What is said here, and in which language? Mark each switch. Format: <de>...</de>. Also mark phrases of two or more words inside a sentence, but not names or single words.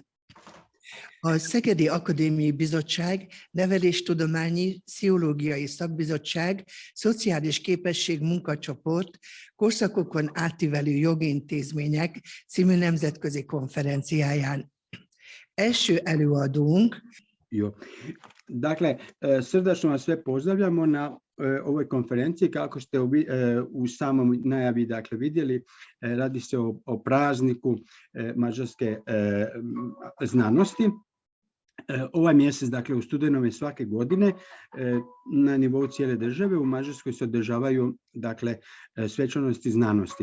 <hu>A Szegedi Akadémiai Bizottság Neveléstudományi Pszichológiai Szakbizottság Szociális Képesség munkacsoport korszakokon átívelő jogi intézmények című nemzetközi konferenciáján. Első előadónk. Jo.</hu> <hr>Dakle, srdačno vas sve pozdravljamo na ovoj konferenciji. Kako ste u samom najavi vidjeli, radi se o prazniku mađarske znanosti. Ovaj mjesec, u studenome svake godine, na nivou cijele države u Mađarskoj se održavaju svečanosti znanosti.</hr>